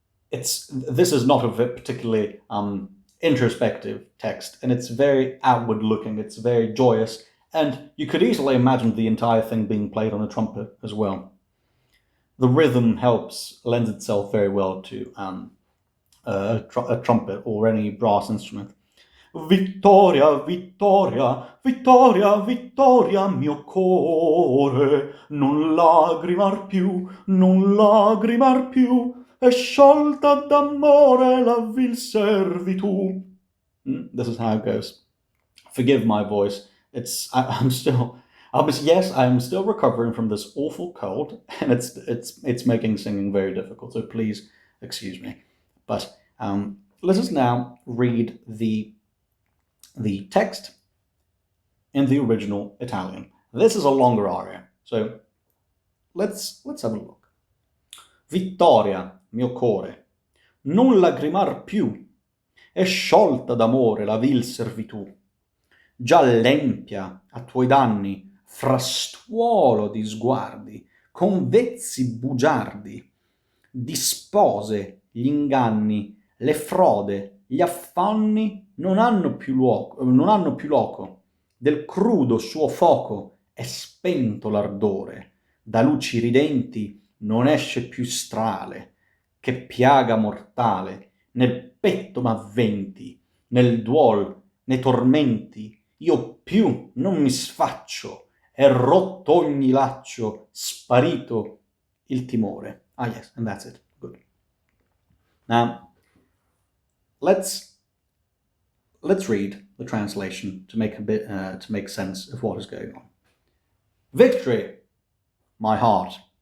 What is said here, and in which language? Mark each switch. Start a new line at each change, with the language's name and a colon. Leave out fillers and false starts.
English: This is not a particularly introspective text, and it's very outward looking. It's very joyous, and you could easily imagine the entire thing being played on a trumpet as well. The rhythm lends itself very well to a trumpet or any brass instrument.
Italian: Vittoria, Vittoria, Vittoria, Vittoria mio core, non lagrimar più, non lagrimar più, è sciolta d'amore la vil servitù.
English: This is how it goes. Forgive my voice. I'm still recovering from this awful cold, and it's making singing very difficult. So please excuse me. But let us now read the text in the original Italian. This is a longer aria, so let's have a look.
Italian: Vittoria mio core, non lagrimar più, è sciolta d'amore la vil servitù. Già l'empia a tuoi danni, frastuolo di sguardi, con vezzi bugiardi, dispose gli inganni, le frode, gli affanni non hanno più loco, del crudo suo foco è spento l'ardore, da luci ridenti non esce più strale, che piaga mortale nel petto m'avventi, nel duol, nei tormenti, io più non mi sfaccio, è rotto ogni laccio, sparito il timore.
English: Ah yes, and that's it. Good. Now, let's read the translation to make sense of what is going on. Victory, my heart.